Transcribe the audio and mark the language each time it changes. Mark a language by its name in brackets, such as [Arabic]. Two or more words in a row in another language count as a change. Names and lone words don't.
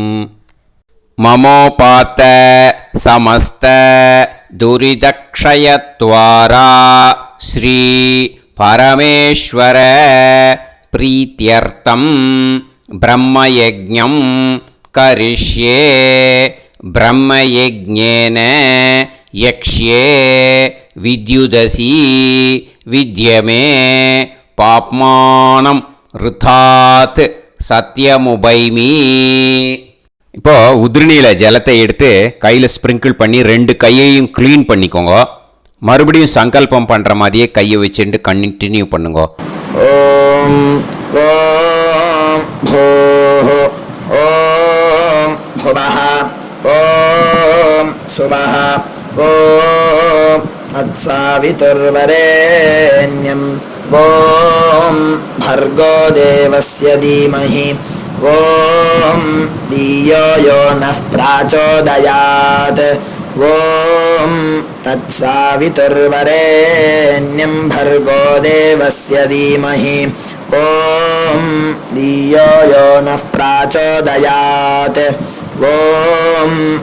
[Sanskrit] ममोपात समस्त दुरिदक्षयत्वारा श्री परमेश्वर प्रीत्यर्थं ब्रह्मयज्ञं करिष्ये. ब्रह्मयज्ञेन यक्ष्ये विद्युदसि विद्यमे पाप्मानम् ऋतात् सत्यमुपैमि. [Tamil] இப்போ உதிரணியில் ஜலத்தை எடுத்து கையில் ஸ்ப்ரிங்கிள் பண்ணி 2 கையையும் க்ளீன் பண்ணிக்கோங்க. மறுபடியும் சங்கல்பம் பண்ணுற மாதிரியே கையை வச்சுட்டு கண்டினியூ பண்ணுங்க. [Sanskrit] ओम् ओम् भूः ओम् भुवः ओम् स्वः ओम् तत्सवितुर्वरेण्यम् ओम् भर्गो देवस्य धीमहि ओम धियो यो नः प्रचोदयात्. ओम तत्सवितुर्वरेण्यं भर्गो देवस्य धीमहि ॐ धियो यो नः प्राचोदयात् ॐ